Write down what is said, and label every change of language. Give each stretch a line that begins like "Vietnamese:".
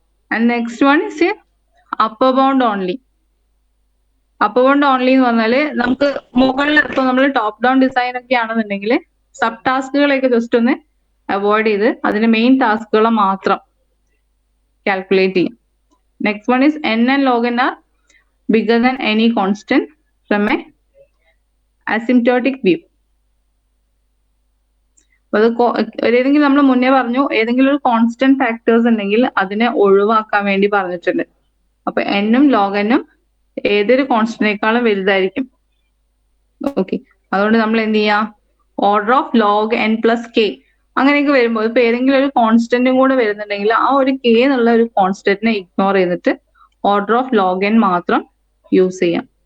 English: And next one is upper bound only.
Malayalam: Upper bound only എന്ന് പറഞ്ഞാല് നമുക്ക് മുകളിൽ ഇപ്പൊ നമ്മൾ ടോപ്പ് ഡൗൺ ഡിസൈൻ ഒക്കെ ആണെന്നുണ്ടെങ്കിൽ സബ് ടാസ്കുകളൊക്കെ ജസ്റ്റ് ഒന്ന് അവോയ്ഡ് ചെയ്ത് അതിന്റെ മെയിൻ ടാസ്കുകളെ മാത്രം കാൽക്കുലേറ്റ് ചെയ്യും.
English: Next one is n and log n are bigger than any constant from a asymptotic view.
Malayalam: അത് ഏതെങ്കിലും നമ്മൾ മുന്നേ പറഞ്ഞു, ഏതെങ്കിലും ഒരു കോൺസ്റ്റന്റ് ഫാക്ടേഴ്സ് ഉണ്ടെങ്കിൽ അതിനെ ഒഴിവാക്കാൻ വേണ്ടി പറഞ്ഞിട്ടുണ്ട്. അപ്പൊ എന്നും ലോഗ് എന്നും ഏതൊരു കോൺസ്റ്റന്റിനേക്കാളും വലുതായിരിക്കും. ഓക്കെ, അതുകൊണ്ട് നമ്മൾ എന്ത് ചെയ്യാം, order of log n plus K അങ്ങനെയൊക്കെ വരുമ്പോൾ ഇപ്പൊ ഏതെങ്കിലും ഒരു കോൺസ്റ്റന്റും കൂടെ വരുന്നുണ്ടെങ്കിൽ ആ ഒരു കെ എന്നുള്ള ഒരു കോൺസ്റ്റന്റിനെ ഇഗ്നോർ ചെയ്തിട്ട് ഓർഡർ ഓഫ് ലോഗ് n മാത്രം യൂസ് ചെയ്യാം.